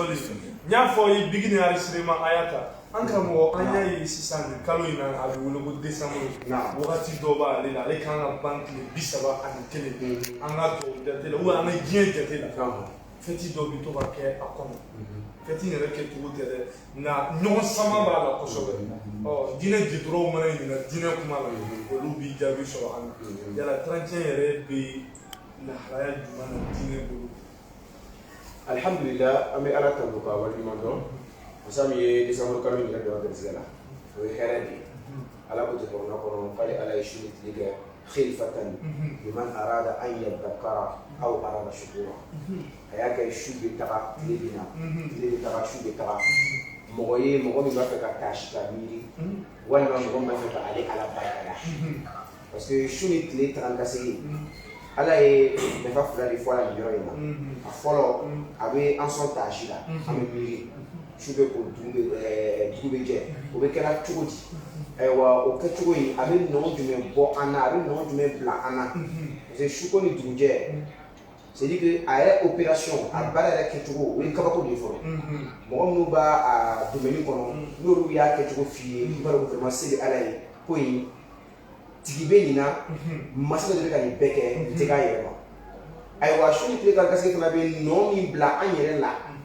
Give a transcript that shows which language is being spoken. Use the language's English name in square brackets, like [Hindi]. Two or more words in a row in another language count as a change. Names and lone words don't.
[Bambara] n y'a fɔ i bigi ni enregistrement a y'a ta an karamɔgɔ an y'a ye sisan nin kalo in na a bɛ wele ko décembre wagati dɔ b'ale la ale kan ka ban tile 31 an ka tubabu jate la ou an ka diɲɛ jate la fɛti dɔ bɛ to ka kɛ a kɔnɔ fɛti yɛrɛ kɛcogo tɛ dɛ nka ɲɔgɔn sama b'a la kosɛbɛ diinɛ jitɔrɔw mana ɲininka diinɛ kuma la olu b'i jaabi sɔrɔ an na yala 31 yɛrɛ bɛ lahalaya jumɛn na diinɛ bolo. alhamdulillah an bɛ ala tanto ka waleɲuman dɔn masa min ye décembre kalo in yɛrɛ don a garisɛgɛ la o ye hɛrɛ de ye ala ko ten kɔnɔna kɔnɔ k'ale ala ye su ni tile kɛ [Arabic] خلفة لمن أراد أن يذكر أو أراد شكورا [Bambara] a y'a kɛ su bɛ taga tile bɛ na tile bɛ taga su bɛ taga mɔgɔ ye mɔgɔ min b'a fɛ ka taasi ka miiri walima mɔgɔ min b'a fɛ ka ale ala barikada [French] parce que [Bambara] su ni tile taga ka segin ala ye nafa fila de fɔ a la nin yɔrɔ in na a fɔlɔ a bɛ an sɔn taasi la an bɛ miiri su bɛ ko dugu bɛ jɛ o bɛ kɛra cogo di ayiwa o kɛcogo in a bɛ nɔ jumɛn bɔ an na a bɛ nɔ jumɛn bila an na [French] parce que [Bambara] su ko ni dugujɛ [French] c'est à dire que [Bambara] a yɛrɛ opération a baara yɛrɛ kɛcogo o ye kabako de ye fɔlɔ mɔgɔ minnu b'a a domaine kɔnɔ n'olu y'a kɛcogo f'i ye i b'a dɔn ko vraiment se bɛ ala ye ko in tigi bɛ nin na masa dɔ de bɛ ka nin bɛɛ kɛ n tɛ k'a yɛrɛ ma ayiwa su ni tile ka garisɛgɛ fana bɛ nɔ min bila an yɛrɛ la